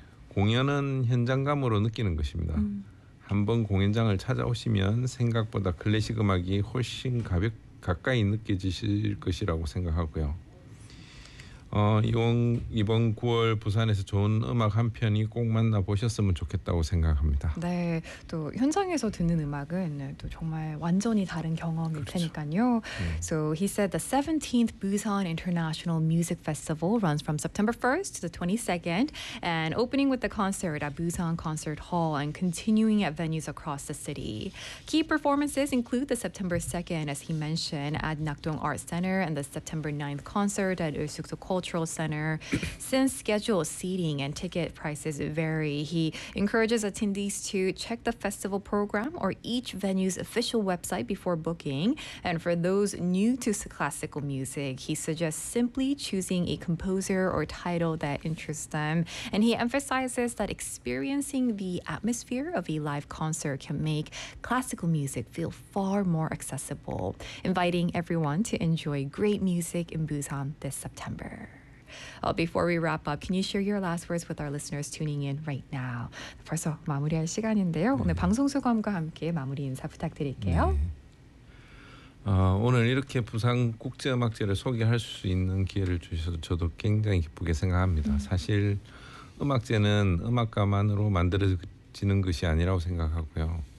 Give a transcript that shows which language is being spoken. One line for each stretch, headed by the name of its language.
Korean: 공연은 현장감으로 느끼는 것입니다. 한번 공연장을 찾아오시면 생각보다 클래식 음악이 훨씬 가까이 느껴지실 것이라고 생각하고요. 이번 9월 부산에서 좋은 음악 한 편이 꼭 만나보셨으면 좋겠다고 생각합니다. 네, 또 현장에서 듣는 음악은 또 정말 완전히 다른 경험일 그렇죠. 테니까요.
English: So he said the 17th Busan International Music Festival runs from September 1st to the 22nd and opening with the concert at Busan Concert Hall and continuing at venues across the city. Key performances include the September 2nd, as he mentioned, at Nakdong Art Center and the September 9th concert at Eulsukdo Culture Cultural Center. Since schedule seating and ticket prices vary, he encourages attendees to check the festival program or each venue's official website before booking. And for those new to classical music, he suggests simply choosing a composer or title that interests them. And he emphasizes that experiencing the atmosphere of a live concert can make classical music feel far more accessible, inviting everyone to enjoy great music in Busan this September. Well, before we wrap up, can you share your last words with our listeners tuning in right now?
Korean: 벌써 마무리할 시간인데요. 네. 오늘 방송 소감과 함께 마무리 인사 부탁드릴게요. 네. 오늘 이렇게 부산 국제음악제를 소개할 수 있는 기회를 주셔서 저도 굉장히 기쁘게 생각합니다. 사실 음악제는 음악가만으로 만들어지는 것이 아니라고 생각하고요.